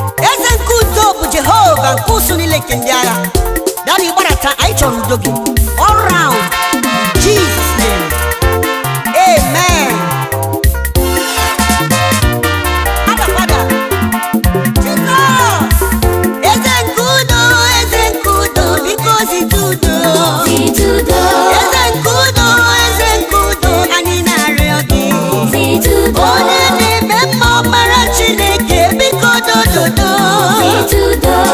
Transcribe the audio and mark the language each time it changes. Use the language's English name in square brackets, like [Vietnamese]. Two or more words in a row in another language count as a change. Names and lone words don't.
[Igbo] Eze nke udo bụ Jehova nke ụsụ niile nke ndị agha. Daddy, gbadata, anyị chọrọ udo gị. [English] All round. Jesus name. Amen. Abba Father. Jesus. [Igbo] Eze nke udo, eze nke udo, biko zite udo. Zite udo. Eze nke udo, eze nke udo, anyị na-arịọ gị. Zite udo. Onye na-eme mma ọkpara Chineke, biko dododo. Zite udo.